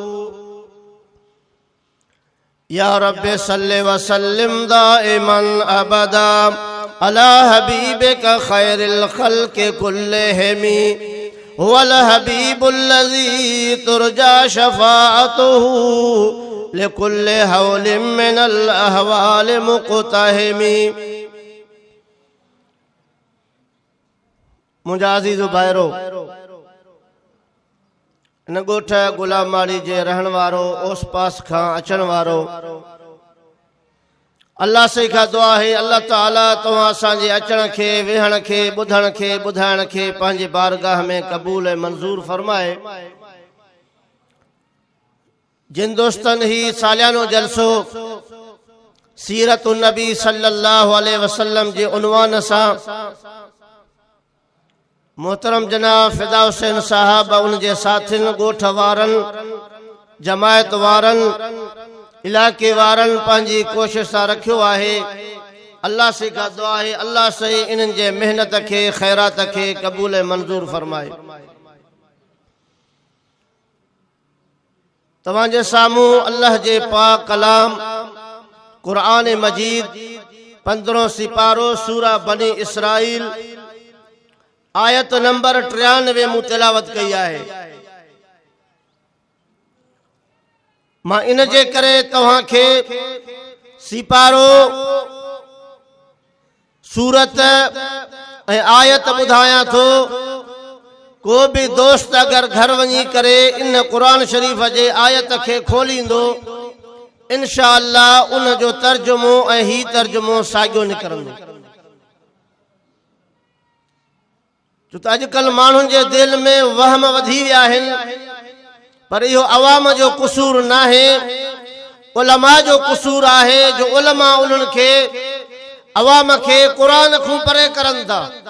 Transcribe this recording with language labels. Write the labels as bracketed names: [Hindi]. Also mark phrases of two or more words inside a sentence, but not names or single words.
[Arabic] يا ربِّ صلِّ وسلِّم دائمًا أبدًا على حبيبك خير الخلق كلهم هو الحبيب الذي ترجى شفاعته لكل هول من الأهوال مقتحم. [Sindhi] मुंहिंजा अज़ीज़ भाइरो इन ॻोठ गुलामाड़ी जे रहण वारो ओस पास खां अचण वारो अल्लाह से का दुआ है अल्लाह ताला तव्हां असांजे अचण खे वेहण खे ॿुधण खे ॿुधाइण खे पंहिंजे बारगाह में क़बूल ऐं मंज़ूर फरमाए। जिन दोस्तनि ही सालियानो जलसो सीरत नबी [Arabic] صلى الله عليه وسلم [Sindhi] जे उनवान सां मोहतरम जनाब फिदा हुसैन साहब उनजे साथियुनि ॻोठ वारनि जमायत वारनि इलाके वारनि पंहिंजी कोशिश सां रखियो आहे। अल्लाह से का दुआ है अल्लाह से इन्हनि जे मेहनत खे ख़ैरात खे क़बूल ऐं मंज़ूर फरमाए। तव्हांजे साम्हूं अल्लाह जे पाक कलाम क़ुरान मजीद 15 सिपारो सूरा बनी इसराइल आयत नंबर 93 मूं तिलावत कई आहे। मां इन जे करे तव्हां खे सिपारो सूरत ऐं आयत ॿुधायां थो। को भी दोस्त अगर घर वञी करे इन क़ुरान शरीफ़ जे आयत खे खोलींदो इंशाअल्लाह उन जो तर्जुमो ऐं ही तर्जुमो साॻियो निकिरंदो। छो त अॼुकल्ह माण्हुनि जे दिलि में वहम वधी विया आहिनि, पर इहो अवाम जो क़सूर नाहे, उलमा जो क़सूर आहे जो उलमा उन्हनि खे अवाम खे क़ुरान खां परे करनि था।